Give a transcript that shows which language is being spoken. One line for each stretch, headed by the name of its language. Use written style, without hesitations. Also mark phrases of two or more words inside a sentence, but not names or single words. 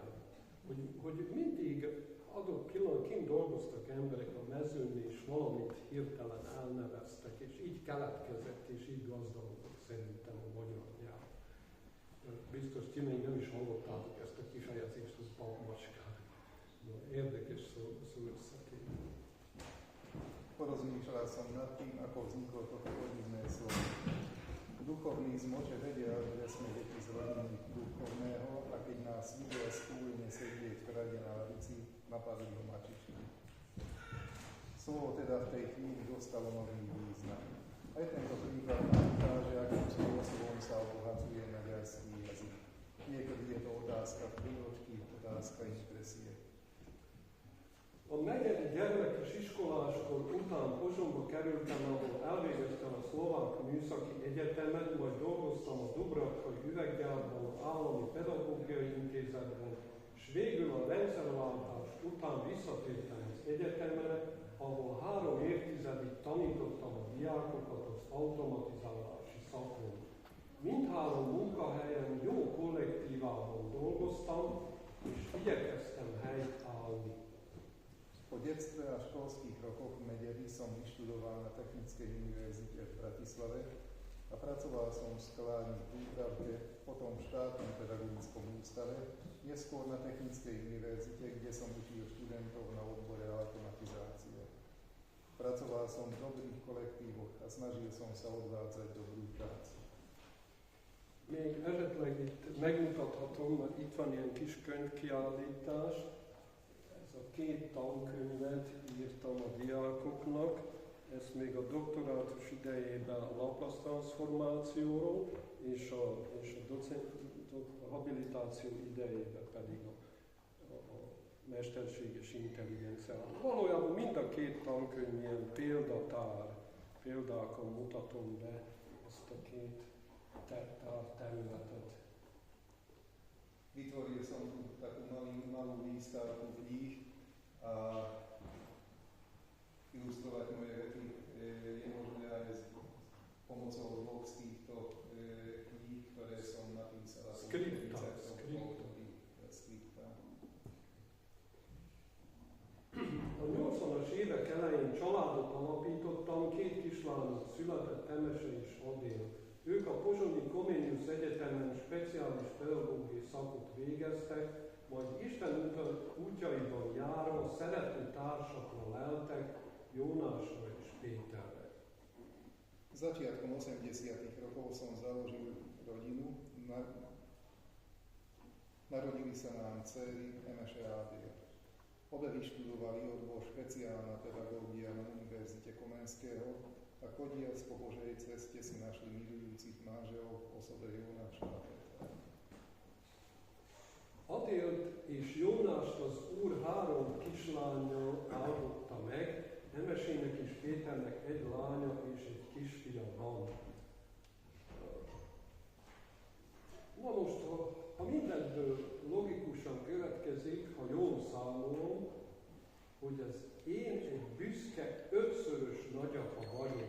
Hungarian: Hogy mindig adott pillanatban dolgoztak emberek a mezőn, és valamit hirtelen elneveztek, és így keletkezett, és így gazdagodott szerintem a magyar nyelv. Biztos ti még nem is hallottátok ezt a kifejezést, hogy papmacskák. Érdekes szó összetétel.
Slovak: Porozumieć som nad tým, ako vzniklo toto rodinné slovo. Duchovný zmoče vedel, že sme deti z rodiny duchovného a keď nás videl spúlne sedieť v rade na lavici, napadli ho mačičky. Slovo teda v tej chvíli dostalo nový význam. Aj tento príklad nám ukáže, akým spôsobom sa obohacuje maďarský jazyk. Niekedy je to otázka príložky, otázka impresie.
Hungarian: A negyedik gyermekes iskoláskor után Pozsonyba kerültem, ahol elvégeztem a Szlovák Műszaki Egyetemet, majd dolgoztam a Dubravkai Üveggyárban, az Állami Pedagógiai Intézetben, és végül a rendszerváltás után visszatértem az egyetemre, ahol 3 évtizedig tanítottam a diákokat az automatizálási szakon. Mindhárom munkahelyen jó kollektívában dolgoztam, és igyekeztem helyt állni.
Slovak: Po detstve a školských rokoch v Mederi som vyštudoval na Technickej univerzite v Bratislave a pracoval som v sklárni v Dúbravke, potom v štátnom pedagogickom ústave, neskôr na Technickej univerzite, kde som učil študentov na odbore automatizácie. Pracoval som v dobrých kolektívoch a snažil som sa odvádzať dobrú prácu.
Hungarian: Még esetleg itt megmutathatom, mert itt van ilyen kis könyvkiállítás. A 2 tankönyvet írtam a diákoknak, ezt még a doktorátus idejében a Laplace transformációról, és a habilitáció idejében pedig a mesterséges intelligenciáról. Valójában mind a 2 tankönyv ilyen példatár, példákon mutatom be ezt a 2 területet.
Slovak: Vytvoril som tu takú malú výstavku kníh a ilustrovať moje vety je možné aj s pomocou 2 z týchto kníh, ktoré som napísal. Skripta.
Hungarian: A 80-as évek elején családot alapítottam, 2 kislányom született, Temese és Adél. Ők a Pozsonyi Comenius Egyetemen speciális pedagógiai szakot végeztek, majd Isten útjaiban járva szerető társakra leltek, Jónásra és Péterre.
Slovak: Začiatkom 80. rokov som založil rodinu. Narodili sa nám dcery Temese a Adél. Obe vyštudovali odbor špeciálna pedagógia na Univerzite Komenského a chodiac po Božej ceste si našli milujúcich manželov v osobe Jónása a Pétra.
Hungarian: Adélt és Jónást az Úr 3 kislánya áldotta meg, Temesének és Péternek 1 lánya és 1 kisfia van. Na most, ha mindebből logikusan következik, ha jól számolom, hogy az én egy büszke 5-szörös nagyapa vagyok.